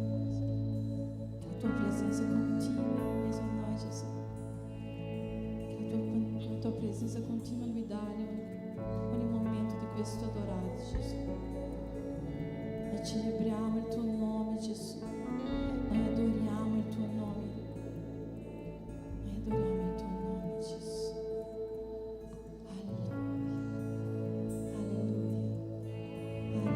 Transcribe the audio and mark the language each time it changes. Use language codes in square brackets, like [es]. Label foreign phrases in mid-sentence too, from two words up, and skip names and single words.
[pt] Que a tua presença continua em meio a nós, Gesù. Que a tua presença continua a me dar ogni momento. [it] visto adorato, Gesù. Noi celebriamo il tuo nome, Gesù. Noi adoriamo il tuo nome. Noi adoriamo il tuo nome, Gesù. Alleluia. Alleluia.